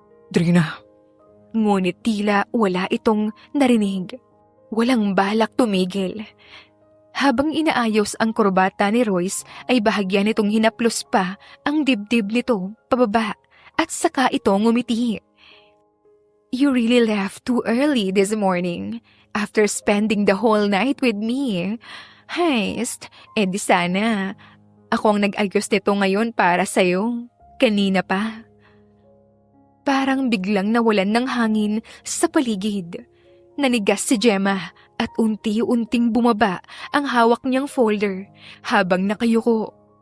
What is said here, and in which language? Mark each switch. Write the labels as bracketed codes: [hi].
[tl] Trina. Ngunit tila wala itong narinig. Walang balak tumigil. Habang inaayos ang kurbata ni Royce ay bahagya nitong hinaplos pa ang dibdib nito pababa at saka ito ngumiti. [en] You really left too early this morning after spending the whole night with me. [tl] Heist, di sana. Ako ang nag-ayos nito ngayon para sa'yo. Kanina pa. Parang biglang nawalan ng hangin sa paligid. Nanigas si Gemma at unti-unting bumaba ang hawak niyang folder habang nakayuko.